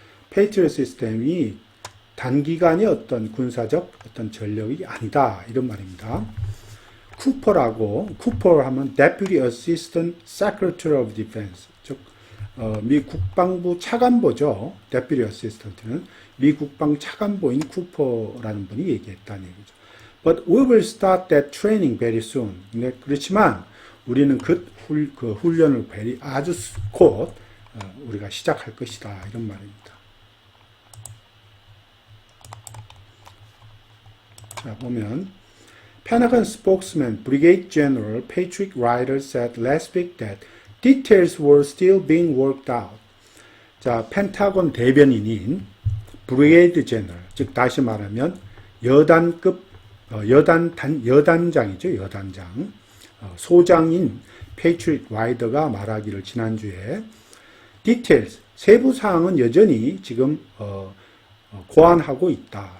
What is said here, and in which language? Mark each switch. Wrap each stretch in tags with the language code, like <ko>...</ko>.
<ko>Patriot 시스템이 단기간의 어떤 군사적 어떤 전력이 아니다 이런 말입니다. 쿠퍼 하면</ko> <en>Deputy Assistant Secretary of Defense,</en> <ko>즉 미 국방부 차관보죠. Deputy Assistant는 미 국방 차관보인 쿠퍼라는 분이 얘기했다는 얘기죠.</ko> <en>But we will start that training very soon.</en> <ko>네, 그렇지만 우리는 그 훈련을 아주 곧 우리가 시작할 것이다 이런 말입니다. 자, 보면</ko> <en>Pentagon spokesman Brigadier General Patrick Ryder said last week that details were still being worked out.</en> <ko>자, 펜타곤 대변인인 브리게이드 제너럴, 즉 다시 말하면 여단급 여단장이죠. 여단장. 소장인 페이트리엇 라이더가 말하기를 지난주에 details, 세부 사항은 여전히 지금 고안하고 있다.</ko>